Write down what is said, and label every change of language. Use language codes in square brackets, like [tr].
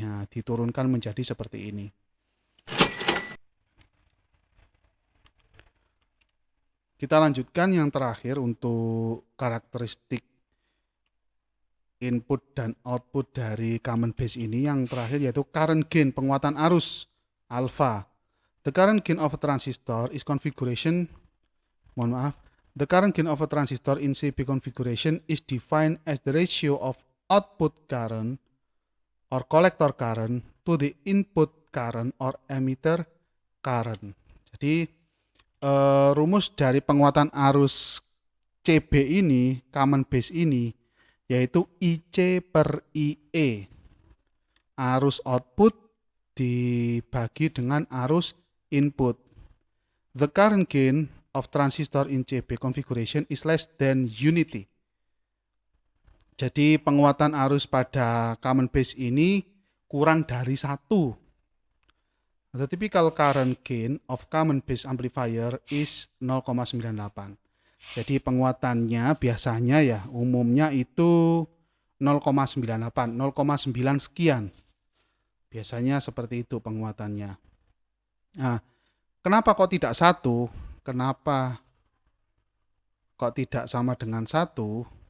[id] Nah, diturunkan menjadi seperti ini. Kita lanjutkan yang terakhir untuk karakteristik input dan output dari common base ini. Yang terakhir yaitu current gain, penguatan arus alpha. [en] The current gain of a transistor is configuration, the current gain of a transistor in CB configuration is defined as the ratio of output current or collector current to the input current or emitter current. [id] Jadi rumus dari penguatan arus CB ini, common base ini, yaitu IC per IE. Arus output dibagi dengan arus input. [en] The current gain of transistor in CB configuration is less than unity. [id] Jadi penguatan arus pada common base ini kurang dari 1. [en] The typical current gain of common base amplifier is 0,98. [id] Jadi penguatannya biasanya ya umumnya itu 0,98, 0,9 sekian. Biasanya seperti itu penguatannya. Nah, Kenapa kok tidak satu? Kenapa kok tidak sama dengan satu?